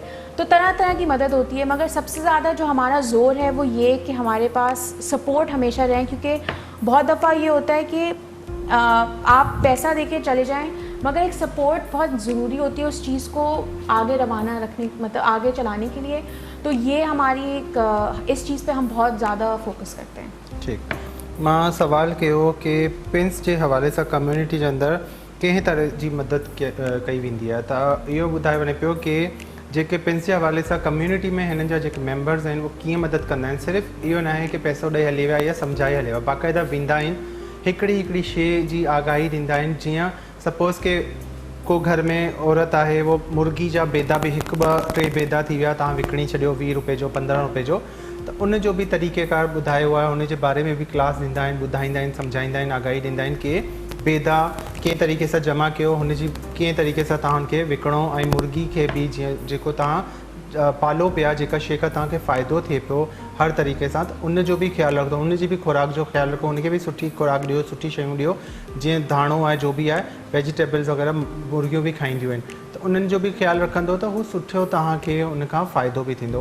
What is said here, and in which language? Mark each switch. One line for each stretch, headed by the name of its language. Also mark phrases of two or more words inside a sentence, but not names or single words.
Urdu: تو طرح طرح کی مدد ہوتی ہے، مگر سب سے زیادہ جو ہمارا زور ہے وہ یہ کہ ہمارے پاس سپورٹ ہمیشہ رہیں، کیونکہ بہت دفعہ یہ ہوتا ہے کہ آپ پیسہ دے کے چلے جائیں مگر ایک سپورٹ بہت ضروری ہوتی ہے اس چیز کو آگے روانہ رکھنے، مطلب آگے چلانے کے لیے. تو یہ ہماری ایک اس چیز پہ ہم بہت زیادہ فوکس کرتے ہیں. ठीक,
Sindhi: मां सवाल कयो कि पिंस जे हवाले सां कम्युनिटी जे अंदर कंहिं तरह जी मदद कई वेंदी आहे, त इहो ॿुधायो वञे पियो कि जेके पिंस जे हवाले सां कम्युनिटी में हिननि जा जेके मेंबर्स आहिनि वो कीअं मदद कंदा आहिनि। सिर्फ़ु इहो न आहे कि पैसो ॾेई हली विया या सम्झाए हली विया, बाक़ाइदा वेंदा आहिनि, हिकिड़ी हिकिड़ी शइ जी आगाही ॾींदा आहिनि। जीअं सपोज़ के को
Urdu: گھر میں عورت ہے وہ
Sindhi: मुर्गी जा बेदा भी 1-2-3 बेदा थी विया तव्हां विकिणी छॾियो 20 रुपए जो 15 रुपए जो, तो उन जो भी तरीक़ेकार ॿुधायो आहे, उन जे बारे में भी क्लास ॾींदा आहिनि, ॿुधाईंदा आहिनि, सम्झाईंदा आहिनि, आगाही ॾींदा आहिनि कि बेदा कंहिं तरीक़े सां जमा कयो, हुनजी कंहिं तरीक़े सां तव्हां हुनखे विकिणो, ऐं मुर्गी खे बि जीअं जेको तव्हां पालो पिया, जेका शइ खां तव्हांखे फ़ाइदो थिए पियो हर तरीक़े सां, त उन जो बि ख़्यालु रखंदो, उन जी बि खुराक जो ख़्यालु रखो, उनखे बि सुठी खुराक ॾियो, सुठी शयूं ॾियो, जीअं धाणो आहे, जो बि आहे वेजिटेबल्स वग़ैरह मुर्गियूं बि खाईंदियूं आहिनि, त उन्हनि जो बि ख़्यालु रखंदो त हू सुठो तव्हांखे उन खां फ़ाइदो बि थींदो।